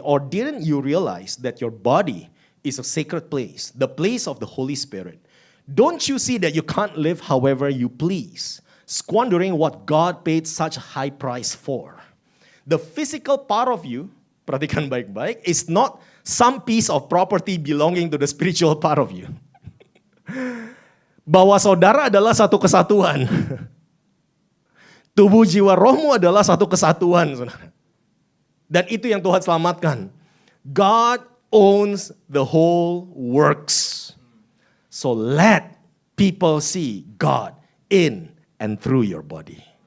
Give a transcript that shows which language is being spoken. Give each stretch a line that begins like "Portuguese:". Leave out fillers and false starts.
English: Or didn't you realize that your body is a sacred place, the place of the Holy Spirit? Don't you see that you can't live however you please, squandering what God paid such a high price for? The physical part of you,
Indonesian: perhatikan baik-baik,
English: is not some piece of property belonging to the spiritual part of you.
Indonesian: Bahwa saudara adalah satu kesatuan. Tubuh jiwa rohmu adalah satu kesatuan, saudara. Dan itu yang Tuhan selamatkan.
English: God owns the whole works. So let people see God in and through your body.